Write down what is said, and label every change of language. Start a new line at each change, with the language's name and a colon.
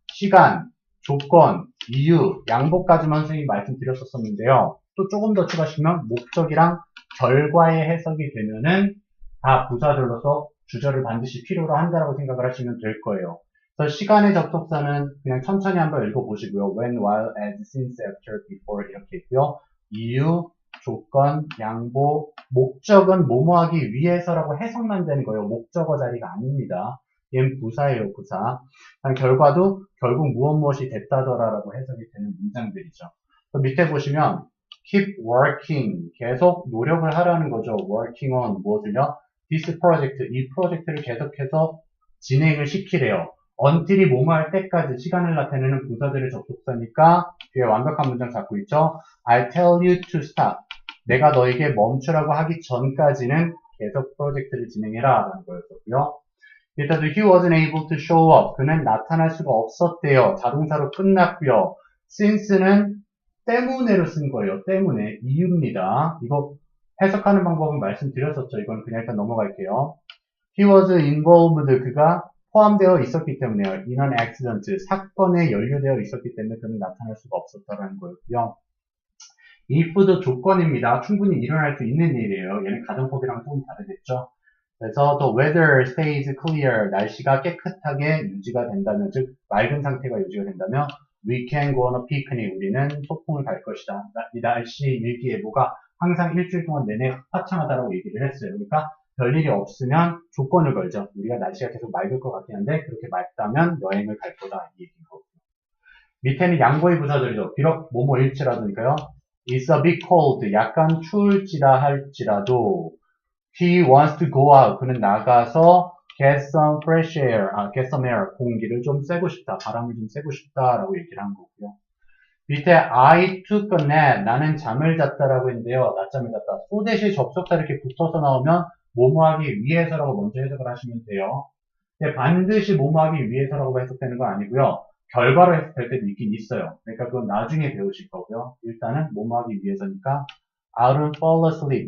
Korean: 시간, 조건, 이유, 양보까지만 선생님이 말씀드렸었는데요. 또 조금 더 추가하시면 목적이랑 결과의 해석이 되면은 다 부사절로서 주절을 반드시 필요로 한다라고 생각을 하시면 될 거예요. 그래서 시간의 접속사는 그냥 천천히 한번 읽어보시고요.
English: when, while, as, since, after, before
Korean: 이렇게 있고요. 이유, 조건, 양보, 목적은 뭐뭐 하기 위해서라고 해석만 되는 거예요. 목적어 자리가 아닙니다. 얘는 부사예요, 부사. 결과도 결국 무엇이 됐다더라라고 해석이 되는 문장들이죠. 밑에 보시면
English: keep working,
Korean: 계속 노력을 하라는 거죠.
English: working on
Korean: 무엇을요?
English: this project,
Korean: 이 프로젝트를 계속해서 진행을 시키래요. until이 뭐뭐 할 때까지 시간을 나타내는 부사들의 접속사니까 뒤에 완벽한 문장 잡고 있죠.
English: I'll tell you to stop.
Korean: 내가 너에게 멈추라고 하기 전까지는 계속 프로젝트를 진행해라 라는 거였었고요. 일단
English: he wasn't able to show up.
Korean: 그는 나타날 수가 없었대요. 자동사로 끝났고요. since는 때문에로 쓴 거예요. 때문에. 이유입니다. 이거 해석하는 방법은 말씀드렸었죠. 이건 그냥 일단 넘어갈게요.
English: He was involved.
Korean: 그가 포함되어 있었기 때문에요.
English: in an accident.
Korean: 사건에 연루되어 있었기 때문에 그는 나타날 수가 없었다는 거였고요. if도 조건입니다. 충분히 일어날 수 있는 일이에요. 얘는 가정법이랑 조금 다르겠죠. 그래서
English: the weather stays clear.
Korean: 날씨가 깨끗하게 유지가 된다면, 즉 맑은 상태가 유지가 된다면
English: we can go on a picnic.
Korean: 우리는 소풍을 갈 것이다. 이 날씨 일기예보가 항상 일주일 동안 내내 화창하다라고 얘기를 했어요. 그러니까 별일이 없으면 조건을 걸죠. 우리가 날씨가 계속 맑을 것 같긴 한데 그렇게 맑다면 여행을 갈 거다 이 얘기인 거고요. 밑에는 양보의 부사들이죠. 비록 뭐뭐일지라도니까요.
English: It's a bit cold. 약간 추울지라 할지라도 He wants to go out.
Korean: 그는 나가서
English: get some fresh air. get some air.
Korean: 공기를 좀 쐬고 싶다. 바람을 좀 쐬고 싶다라고 얘기를 한 거고요. 밑에
English: I took a nap.
Korean: 나는 잠을 잤다라고 했는데요. 낮잠을 잤다. 소 대신 접속사 이렇게 붙어서 나오면 뭐뭐 하기 위해서라고 먼저 해석을 하시면 돼요. 근데 반드시 뭐뭐 하기 위해서라고 해석되는 건 아니고요. 결과로 해석될 때도 있긴 있어요. 그러니까 그건 나중에 배우실 거고요. 일단은 뭐뭐 하기 위해서니까
English: I don't fall asleep.